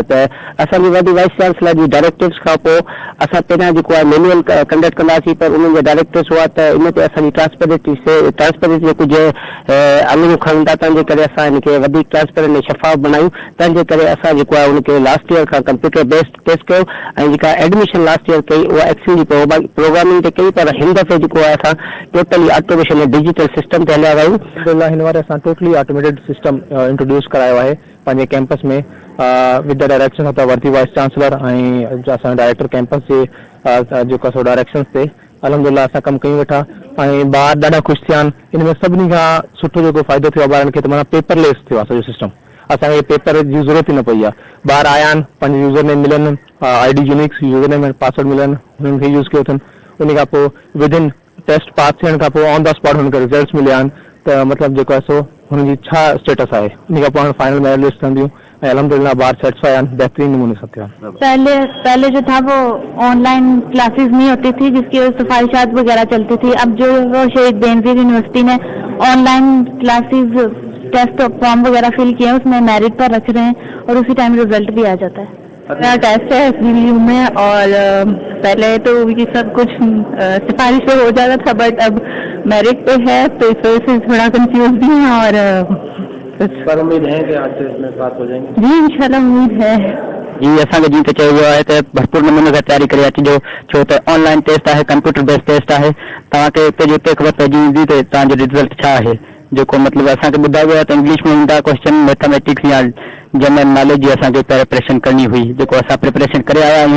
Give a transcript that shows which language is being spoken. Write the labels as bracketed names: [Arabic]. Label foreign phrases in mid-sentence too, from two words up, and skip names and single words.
[Sindhi] त असांजी वॾी [English] vice chancellor [Sindhi] जी डायरेक्टिव्स खां पोइ असां पहिरियां जेको आहे [English] manual conduct [Sindhi] कंदासीं पर उन्हनि जा डायरेक्टिव्स हुआ त इन ते असांजी ट्रांसपेरेंसी जे कुझु अमलूं खणनि था तंहिंजे करे असां हिनखे वधीक ट्रांसपेरेंट ऐं शफ़ाफ़ बनायूं। तंहिंजे करे असां जेको आहे उनखे [English] last year [Sindhi] खां [English] computer based test [Sindhi] कयो ऐं जेका एडमिशन [English] last year [Sindhi] कई उहा एक्सेल जी प्रोग्रामिंग ते कई पर हिन दफ़े जेको आहे असां [English] totally automation [Sindhi] ऐं [English] digital system [Sindhi] ते हलिया वियूं। अल्हम्दुलिल्लाह हिन वारे असां [English] totally automated system introduce [Sindhi] करायो आहे पंहिंजे कैंपस में [English] with the direction of the worthy vice chancellor [Sindhi] ऐं असां [English] director campus [Sindhi] जे जेको असां डायरेक्शन्स ते अल्हम्दुलिल्लाह असां कमु कयूं वेठा ऐं ॿार ॾाढा ख़ुशि थिया आहिनि। इन में सभिनी खां सुठो जेको फ़ाइदो थियो आहे ॿारनि खे त माना पेपरलेस थियो आहे सॼो सिस्टम। असांखे पेपर जी ज़रूरत ई न पई आहे। ॿार आया आहिनि, पंहिंजे [English] user name [Sindhi] मिलनि, [English] ID unix user name [Sindhi] ऐं पासवर्ड मिलनि, हुननि खे यूज़ कयो अथनि। उन खां पोइ [English] within test [Sindhi] पास थियण खां पोइ [English] on the spot [Sindhi] हुनखे रिज़ल्ट्स मिलिया आहिनि त मतिलबु जेको आहे सो हुनजी छा स्टेटस आहे। उन खां पोइ हाणे [English] final merit list [Sindhi] ठहंदियूं ऐं अल्हम्दुलिल्लाह ॿार सेटिस्फाई आहिनि, बेहतरीन नमूने सां थिया। [Hindi] पहले जो था वो [English] online classes [Hindi] नहीं होती थी जिसकी सिफारिशात वगैरह चलती थी। अब जो वो शहीद बेनज़ीर यूनिवर्सिटी ने [English] online classes test form [Hindi] वगैरह फिल किए हैं उसमें मेरिट पर रख रहे हैं और उसी टाइम रिजल्ट भी आ जाता है। मेरा टेस्ट है एसबीयू में और पहले तो ये सब कुछ सिफारिश पे हो जाता था बट अब मेरिट पे है तो इस वजह से थोड़ा कंफ्यूज भी है और पर उम्मीद है कि आज इसमें पास हो जाएंगे। जी इंशाल्लाह उम्मीद है। [Sindhi] जी असांखे जीअं त चयो वियो आहे त भरपूर नमूने सां तयारी करे अचिजो छो त [English] online test [Sindhi] आहे, [English] computer based test [Sindhi] आहे। तव्हांखे हिते जो हिते ख़बर पइजी वेंदी त तव्हांजो रिज़ल्ट छा आहे। जेको मतिलबु असांखे ॿुधायो वियो आहे त इंग्लिश में ईंदा क्वेश्चन, मैथमेटिक्स या [English] general knowledge [Sindhi] जी असांखे प्रिपरेशन करणी हुई जेको असां प्रिपरेशन करे आया आहियूं।